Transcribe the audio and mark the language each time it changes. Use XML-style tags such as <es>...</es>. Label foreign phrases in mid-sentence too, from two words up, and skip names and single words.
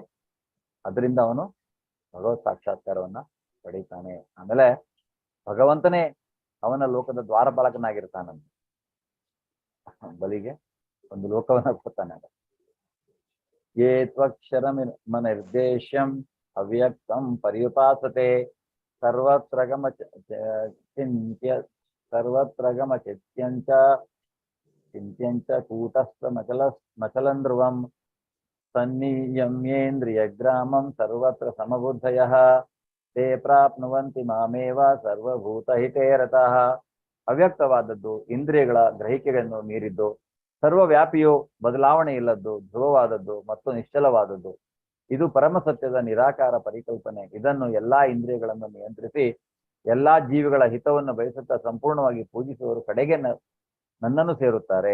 <kn>ಅದರಿಂದ ಅವನು ಭಗವತ್ ಸಾಕ್ಷಾತ್ಕಾರವನ್ನ ಪಡೀತಾನೆ. ಆಮೇಲೆ ಭಗವಂತನೇ ಅವನ ಲೋಕದ ದ್ವಾರಪಾಲಕನಾಗಿರ್ತಾನಂತ. ಬಲಿಗೆ ಒಂದು ಲೋಕವನ್ನ ಕೊಡ್ತಾನೆ.</kn> <sa>ಯೇ ತ್ವಕ್ಷರ ನಿರ್ದೇಶಂ ಅವ್ಯಕ್ತಂ ಪರ್ಯುಪಾಸತೆ ಸರ್ವತ್ರಗಮ ಚಿಂತ್ಯಂಚ ಕೂಟಸ್ಥ ಮಚಲನ್ ಧ್ರುವಂ ಸನ್ನಿಯಮ್ಯೇಂದ್ರಿಯ ಗ್ರಾಮಂ ಸರ್ವತ್ರ ಸಮಬುದ್ಧಯಃ ತೇ ಪ್ರಾಪ್ನುವಂತಿ ಮಾಮೇವ ಸರ್ವಭೂತ ಹಿತೇ ರತಃ.</sa> <kn>ಅವ್ಯಕ್ತವಾದದ್ದು, ಇಂದ್ರಿಯಗಳ ಗ್ರಹಿಕೆಗಳನ್ನು ಮೀರಿದ್ದು, ಸರ್ವವ್ಯಾಪಿಯು, ಬದಲಾವಣೆ ಇಲ್ಲದ್ದು, ಧ್ರುವವಾದದ್ದು ಮತ್ತು ನಿಶ್ಚಲವಾದದ್ದು. ಇದು ಪರಮಸತ್ಯದ ನಿರಾಕಾರ ಪರಿಕಲ್ಪನೆ. ಇದನ್ನು ಎಲ್ಲಾ ಇಂದ್ರಿಯಗಳನ್ನು ನಿಯಂತ್ರಿಸಿ ಎಲ್ಲಾ ಜೀವಿಗಳ ಹಿತವನ್ನು ಬಯಸುತ್ತಾ ಸಂಪೂರ್ಣವಾಗಿ ಪೂಜಿಸುವವರು ಕಡೆಗೆ ನನ್ನನ್ನು ಸೇರುತ್ತಾರೆ.</kn>